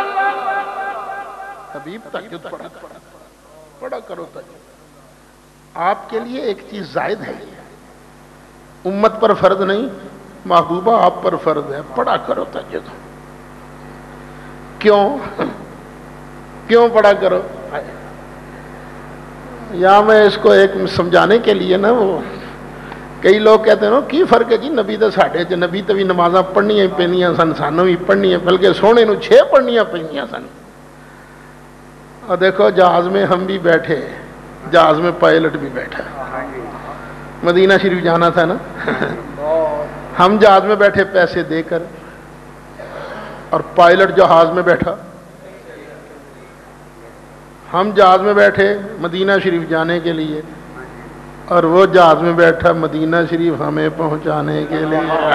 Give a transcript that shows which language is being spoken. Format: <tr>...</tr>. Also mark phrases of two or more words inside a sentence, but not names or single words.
<ur>حبیب تہجد پڑھا کرو تہجد، آپ کے لیے ایک چیز زائد ہے، امت پر فرض نہیں، محبوبہ آپ پر فرض ہے، پڑھا کرو تہجد۔ کیوں پڑھا کرو؟ یا میں اس کو ایک سمجھانے کے لیے نا، وہ کئی لوگ کہتے ہیں نا</ur> <pa>کی فرق ہے جی نبی تو ساڈے چ، نبی تو بھی نمازاں پڑھنیاں پینیاں سن، سانوں بھی پڑھنیاں، بلکہ سونے نو 6 پڑھنیاں پینیاں سن۔</pa> <ur>اور دیکھو جہاز میں ہم بھی بیٹھے، جہاز میں پائلٹ بھی بیٹھا، مدینہ شریف جانا تھا نا، ہم جہاز میں بیٹھے پیسے دے کر، اور پائلٹ جہاز میں بیٹھا، ہم جہاز میں بیٹھے مدینہ شریف جانے کے لیے، اور وہ جہاز میں بیٹھا مدینہ شریف ہمیں پہنچانے کے لیے.</ur>